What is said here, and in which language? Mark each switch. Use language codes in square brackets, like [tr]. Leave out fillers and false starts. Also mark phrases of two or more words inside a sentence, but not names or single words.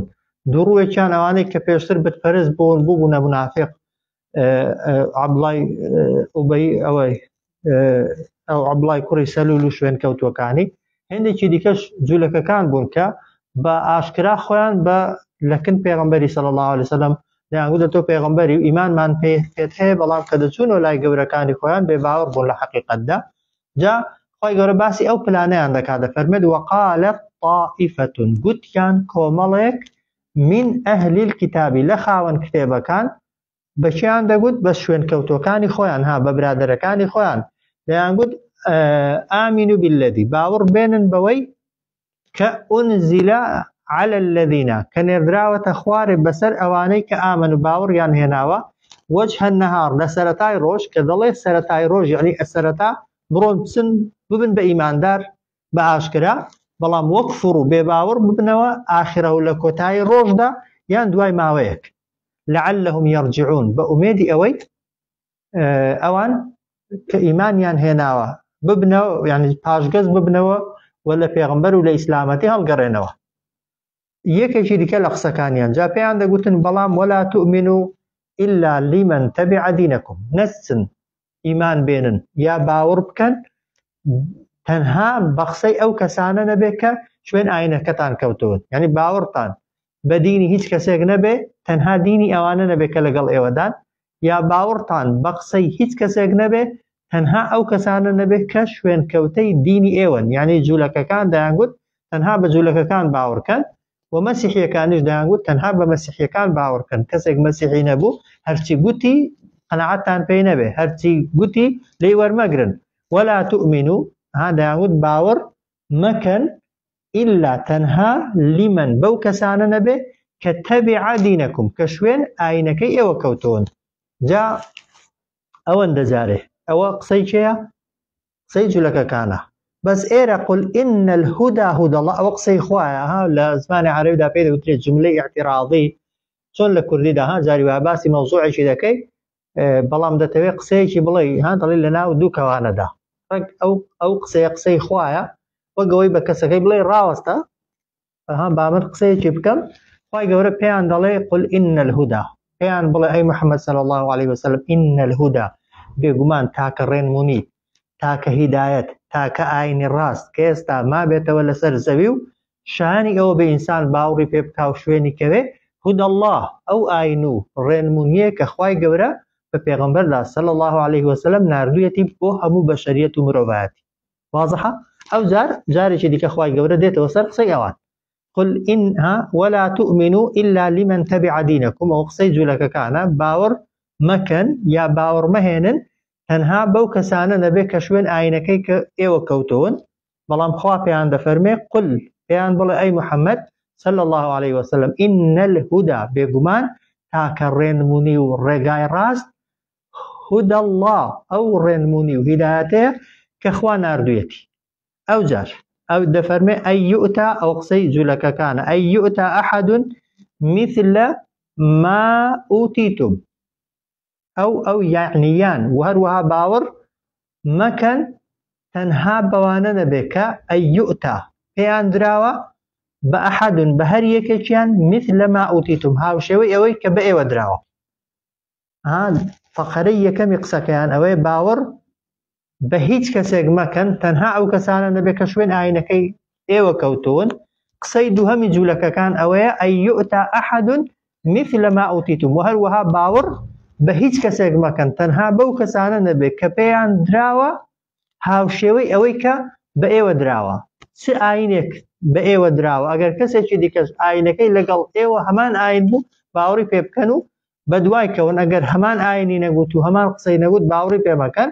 [ckb] دووڕووێکیان ئەوانەی کە پێشتر بتپەرست بوون بووبوونە منافق، عەبدوڵای ئوبەی ئەو عەبدوڵای کوڕی سەلول و شوێن کەوتووەکانی، هێندێکی دیکەش جوولەکەکان بوون کە بە ئاشکرا خۆیان بە لەکن پێغەمبەری [ar] صلی الله علیه وسلم [ckb] دەیانگوتە تۆ پێغەمبەری و ئیمانمان پێت هەیە، بەڵام کە دەچوونەوە لای گەورەکانی خۆیان بێ باوەڕ بوون لە حەقیقەتدا. جا خۆی گەورە باسی ئەو پلانەیان دەکات دەفەرمێت [ar] وقالت طائفة [ckb] گوتیان کۆمەڵێک [ar] من ئەهلی الکتابی [ckb] لە خاوەن کتێبەکان بەچیان دەگوت بە شوێن کەوتوەکانی خۆیان بە برادەرەکانی خۆیان دەیانگوت [ar] ئامینوا بالذی [ckb] باوەڕ بێنن بەوەی کە [ar] ئونزیل على الذین [ckb] کە نێردراوەتە خوارێ بەسەر ئەوانەی کە ئامن و باوەڕیان هێناوە [ar] وجه النهار [ckb] لە سەرەتای ڕۆژ، کە دەڵێ سەرەتای ڕۆژ یعنی سەرەتا بڕۆن بچن ببن بە ئیماندار بە ئاشکرا، بەڵام وەکفڕ و بێ باوەڕ ببنەوە ئاخرە و لە کۆتایی ڕۆژدا یان دوای ماوەیەک. [ar] لعلهم يرجعون [ckb] بە ئومێدی ئەوەی ئەوان کە ئیمانیان هێناوە ببنەوە یعنی پاشگەز ببنەوە و لە پێغەمبەر و لە ئیسلامەتی هەڵگەڕێنەوە. یەکێکی دیکە لە قسەکانیان جا پێیان دەگوتن بەڵام [ar] ولا تؤمنوا إلا لمن تبع دينكم [ckb] نەچن ئیمان بێنن یا باوەڕ بکەن تەنها بە قسەی ئەو کەسانە نەبێت کە شوێن ئاینەکەتان کەوتون، یعنی باوەڕتان بە دینی هیچ کەسێک نەبێ تەنها دینی ئەوانە نەبێت کە لەگەڵ ئێوەدان، یا باوەڕتان بە قسەی هیچ کەسێک نەبێ تەنها ئەو کەسانە نەبێت کە شوێن کەوتەی دینی ئێوەن، یعنی جوولەکەکان دەیانگوت تەنها بە جوولەکەکان باوەڕکەن و مەسیحیەکانیش دەیانگوت تەنها بە مەسیحیەکان باوەڕکەن، کەسێک مەسیحی نەبوو هەرچی گوتی قەنەعەتتان پێی نەبێ، هەرچی گوتی لێی وەرمەگرن. [ar] ولا تؤمنوا [ckb] دەیانگوت باوەڕ مەکەن إلا تەنها لمن بەو کەسانە نەبێ کە [ar] تەبع دینەکم [ckb] کە شوێن ئاینەکەی ئێوە کەوتون. جا ئەوەندە جارێ ئەوە قسەی کێیە؟ قسەی جوولەکەکانە. بەس ئێرە [ar] قل إن الهدى هدى الله [ckb] ئەوە قسەی خوایە لە زمانی عەرەبیدا پێی دەوترێت جملەی ئیعتیراضی، چۆن لە کوردیدا جاری وا باسی مەوزوعێکی دەکەی بەڵام دەتەوێت قسەیەکی بڵێ دەڵێ لە ناو دوو کەوانەدا ئەو قسەی خوایە وەگەوەی بە کەسەکەی بڵێ ڕاوەستە بامر قسەیەکی بکەم. خوای گەورە پێیان دەڵێ [ar] قل إن الهدى [ckb] پێیان بڵێ ئەی محەممەد [ar] صلی الله عليه وسلم إن الهدى [ckb] بێگومان تاکە ڕێنمونی تاکە هیدایەت تاکە ئاینی ڕاست کە ئێستا ما بێتەوە لەسەر زەوی و شانی ئەوە بە ئینسان باوڕی پێ بکا و شوێنی کەوێ [ar] هدى الله [ckb] ئەو ئاین و ڕێنمونیە کە خوای گەورە بپیغمبر [ar] صلى الله عليه وسلم [ckb] ناردویەتی بۆ هەموو بەشەریەت و مرۆڤایەتی. واضحە؟ ئەو جارێکی دیکە خوای گەورە دێتەوە سەر قسەی ئەوان. [ar] قل إنها ولا تؤمنوا إلا لمن تبع دينكم أو [ckb] قسەی جوولەکەکانە باوەڕ مەکەن یا باوەڕ مەهێنن تەنها بەو کەسانە نەبێ کە شوێن ئاینەکەی کە ئێوە کەوتون، بەڵام خوا پێیان دەفەرمێ قل پێیان بڵێ ئەی محەممەد [ar] صلى الله عليه وسلم إن الهدى [ckb] بێگومان تاکە ڕێنمونی و ڕێگای ڕاست [ar] هدى الله [ckb] ئەو ڕێنمونی و هیدایەتەیە کە خوا ناردوویەتی. ئەو جار ئەو دەفەرمێ [ar] ئەی یؤتا [ckb] ئەو قسەی جوولەکەکانە [ar] ئەی یؤتا ئەحەد مثل ما ئوتیتم [ckb] ئەو یعنیان و هەروەها باوەڕ مەکەن تەنها بەوانە نەبێ کە [ar] ئەی یؤتا [ckb] پێیان دراوە بە ئەحەدن بە هەر یەکێکیان [ar] مثل ما ئوتیتم [ckb] هاوشێوەی ئەوەی کە بە ئێوە دراوە. فەقەرەی یەکەمی قسەکەیان ئەوەی باوەڕ بە هیچ کەسێک مەکەن تەنها ئەو کەسانە نەبێ کە شوێن ئاینەکەی ئێوە کەوتون. قسەی دووهەمی جوولەکەکان ئەوەیە [ar] ئەی یؤتا ئەحەد مثل ما ئوتیتم [ckb] و هەروەها باوەڕ بە هیچ کەسێک مەکەن تەنها بەو کەسانە نەبێت کە پێیان دراوە هاوشێوەی ئەوەی کە بە ئێوە دراوە. چ ئاینێک بە ئێوە دراوە ئەگەر کەسێکی دیکەش ئاینەکەی لەگەڵ ئێوە هەمان ئاین بوو باوەڕی پێ بکەن و بە دوای کەون، ئەگەر هەمان ئاینی نەگوت و هەمان قسەی نەگوت باوەڕی پێ مەکەن.